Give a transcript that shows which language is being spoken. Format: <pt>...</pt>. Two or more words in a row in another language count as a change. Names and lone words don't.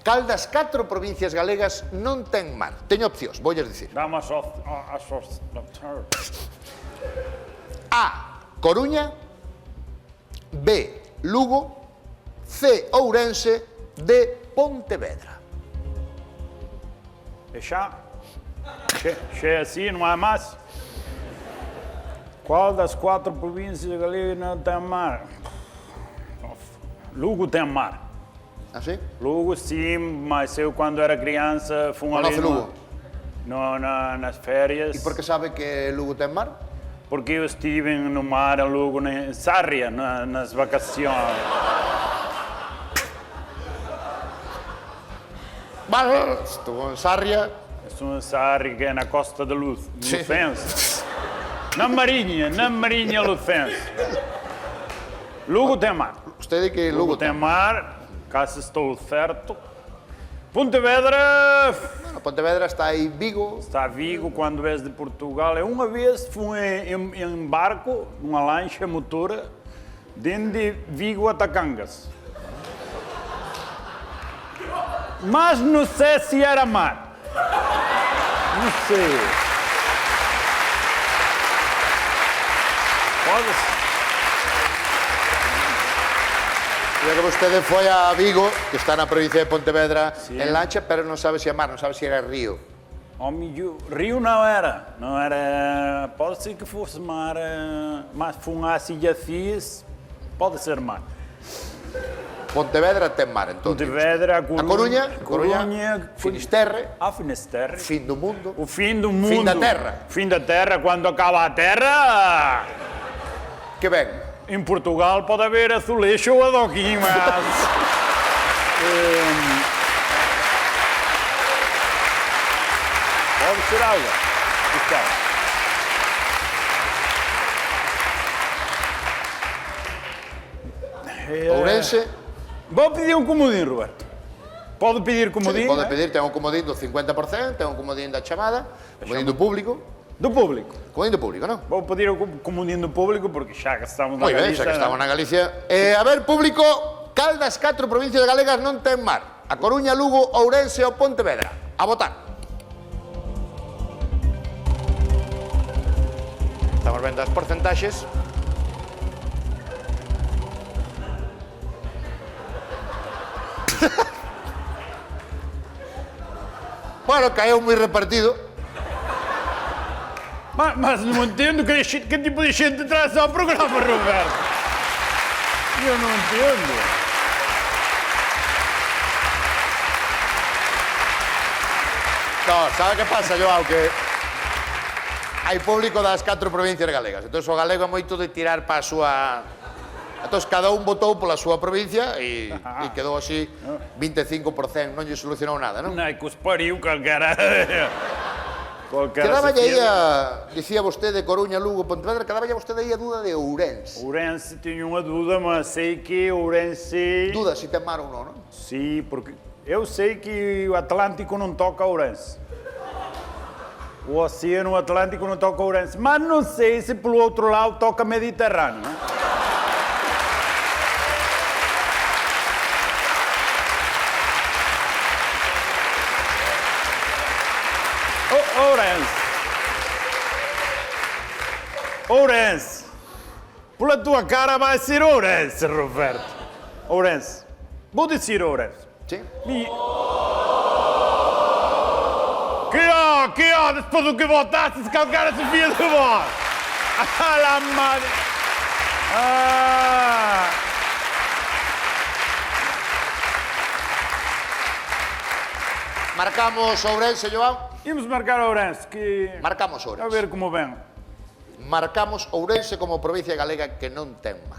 <gl>Cal das 4 provincias galegas non ten mar? Teño opcións, voulles dicir. Dame as A. Coruña. B. Lugo. C. Ourense. D. Pontevedra. E xa?</gl> <pt>Xa é assim, non há máis? Qual das 4 províncias galegas não tem mar? Lugo tem mar. Assim? Lugo sim, mas eu quando era criança fui ali</pt> <es>Conoce Lugo?</es> <pt>nas férias.</pt> <gl>E por que sabe que Lugo ten mar?</gl> <pt>Porque eu estive no mar em Lugo, em Sarria, nas vacações.</pt> <es>Vale, estuvo en Sarria.</es> <pt>Estou em Sarria, que é na Costa da Luz, no Sim. Lufense. Na Marinha Lufense. Lugo tem mar.</pt> <gl>Usted di que Lugo</gl> <pt>Lugo tem</pt> <gl>ten.</gl> <pt>mar, caso estou certo. Pontevedra</pt> <gl>A Pontevedra está aí Vigo.</gl> <pt>está a Vigo quando és de Portugal. Eu uma vez fui em barco, numa lancha motora, de Vigo a Tacangas. Mas não sei se era mar. Não sei. Pode-se.</pt> <gl>Ya que vostede foi a Vigo, que está na provincia de Pontevedra, Sí. en lancha, pero non sabe se é mar, non sabe se era río.</gl> <pt>Rio não era, pode ser que fosse mar, mas foi uma ilha fixe, pode ser mar.</pt> <gl>Pontevedra ten mar, entón. Pontevedra, A Coruña, Coruña, Finisterre, a Finisterre, fin do mundo.</gl> <pt>o fim do mundo. Fim da terra. Fim da terra, quando acaba a terra,</pt> <gl>Que ben,</gl> <pt>em Portugal pode haver azulejo ou adoquim, mas... pode ser água. Está. Ourense, Vou pedir um comodinho, Roberto. Pode pedir comodinho?</pt> <gl>pode eh? pedir, ten un comodín do 50%, ten un comodín da chamada, comodín do público,</gl> <pt>Do público.</pt> <gl>comodín do público, non?</gl> <pt>Vou pedir o comodinho do público porque xa que estamos na</pt> <gl>Moi ben,</gl> <pt>Galiza...</pt> <gl>xa que estamos na Galicia. A ver, público, cal das 4 provincias galegas non ten mar? A Coruña, Lugo, Ourense ou Pontevedra? A votar. Estamos vendo as porcentaxes. Bueno, caeu moi repartido.</gl> <pt>Mas não entendo que tipo de gente traz ao programa, Roberto. Eu não entendo.</pt> <gl>No, sabe que pasa, Joao? Que hai público das 4 provincias galegas. Entón, o galego é moito de tirar para a súa... Entón, cada un votou pola súa provincia e quedou así 25%. Non lle solucionou nada, non?</gl> <pt>Não, que os pariu qualquera.</pt> <gl>Quedaba aí a... Dicía vostede Coruña, Lugo, Pontevedra, quedaba aí vostede aí a duda de Ourense.</gl> <pt>Ourense, tenho uma dúvida, mas sei que Ourense...</pt> <gl>Duda se ten mar ou non, non?</gl> <pt>Sim, porque eu sei que o Atlântico não toca Ourense. O Oceano Atlântico não toca Ourense. Mas não sei se pelo outro lado toca Mediterrâneo. Né? Ourense.</pt> <gl>Ourense.</gl> <pt>Pela tua cara vai ser Ourense, Roberto. Ourense. Vou dizer Ourense.</pt> <gl>Sí?</gl> <pt>Que ó, depois do que votaste, se calcar essa filha de voz.</pt> <es>Ah, la madre. Ah.</es> <gl>Marcamos Ourense, Joao?</gl> <pt>Vamos marcar Ourense, que...</pt> <gl>Marcamos</gl> <pt>A</pt> <gl>Ourense.</gl> <pt>ver como vem.</pt> <gl>Marcamos Ourense como provincia galega que non ten mar.</gl>